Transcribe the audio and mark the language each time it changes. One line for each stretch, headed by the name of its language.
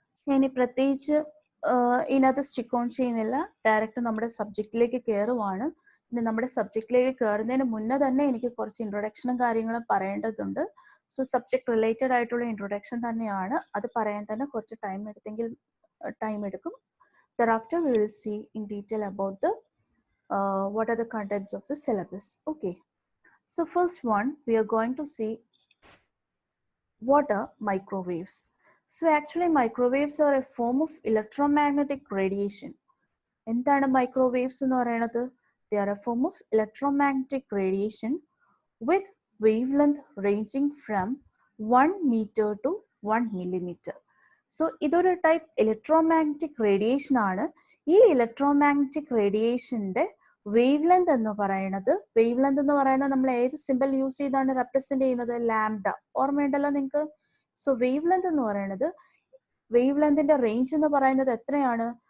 Malayalam: ഞാൻ പ്രത്യേകിച്ച് ഇതിനകത്ത് സ്റ്റിക്ക് ഓൺ ചെയ്യുന്നില്ല, ഡയറക്റ്റ് നമ്മുടെ സബ്ജക്റ്റിലേക്ക് കയറുവാണ്. പിന്നെ നമ്മുടെ സബ്ജക്റ്റിലേക്ക് കയറുന്നതിന് മുന്നേ തന്നെ എനിക്ക് കുറച്ച് ഇൻട്രൊഡക്ഷനും കാര്യങ്ങളും പറയേണ്ടതുണ്ട്. സോ സബ്ജക്ട് റിലേറ്റഡ് ആയിട്ടുള്ള ഇൻട്രൊഡക്ഷൻ തന്നെയാണ്, അത് പറയാൻ തന്നെ കുറച്ച് ടൈം എടുക്കും.
English: Thereafter we will see in detail about the what are the contents of the syllabus. Okay, so first one we are going to see what are microwaves. So actually microwaves are a form of electromagnetic radiation.
Malayalam: എന്താണ് microwaves എന്ന് പറയുന്നത്?
English: They are a form of electromagnetic radiation with wavelength ranging from 1 meter to 1 millimeter.
Malayalam: So ഇതൊരു type electromagnetic radiation ആണ്. ഈ electromagnetic റേഡിയേഷന്റെ wave length എന്ന് പറയുന്നത്, wave length എന്ന് പറയുന്നത് നമ്മൾ ഏത് സിമ്പിൾ യൂസ് ചെയ്താണ് റെപ്രസെന്റ് ചെയ്യുന്നത്? ലാംഡ. ഓർമ്മയുണ്ടല്ലോ നിങ്ങൾക്ക്? സോ വേവ് ലെങ്ത് എന്ന് പറയുന്നത്, വേവ് ലെങ്തിന്റെ റേഞ്ച് എന്ന് പറയുന്നത് എത്രയാണ്?